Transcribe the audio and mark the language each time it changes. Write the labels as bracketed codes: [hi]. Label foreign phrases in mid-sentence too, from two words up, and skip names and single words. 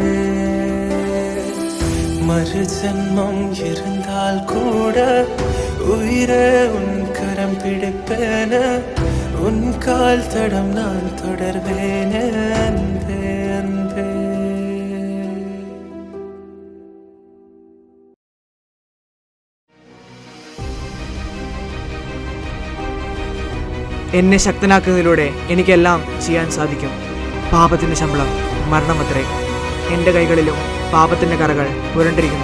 [ta] மறு ஜென்மம் இருந்தால் கூட உயிரே உன் கரம் பிடிப்பேன, உன் கால் தடம் நான் தொடர்வேன் அன்பே அன்பே. [ml] എന്നെ ശക്തനാക്കുന്നതിലൂടെ എനിക്കെല്ലാം ചെയ്യാൻ സാധിക്കും. പാപത്തിൻ്റെ ശമ്പളം മരണമത്രേ. എൻ്റെ കൈകളിലും പാപത്തിൻ്റെ കറകൾ പുരണ്ടിരിക്കുന്നു.